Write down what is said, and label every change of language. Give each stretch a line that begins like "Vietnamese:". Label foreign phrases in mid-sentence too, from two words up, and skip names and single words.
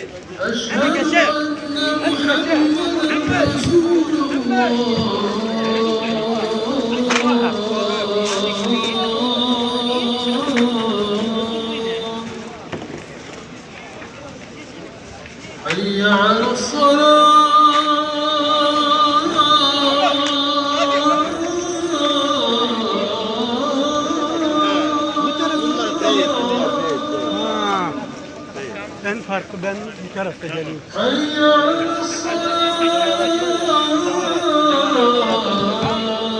Arabic: أشهد أن محمدا رسول الله. حي على الصلاة.
Turkish: Ben farkı ben bir tarafta geleyim.
Arabic: حي على الصلاة.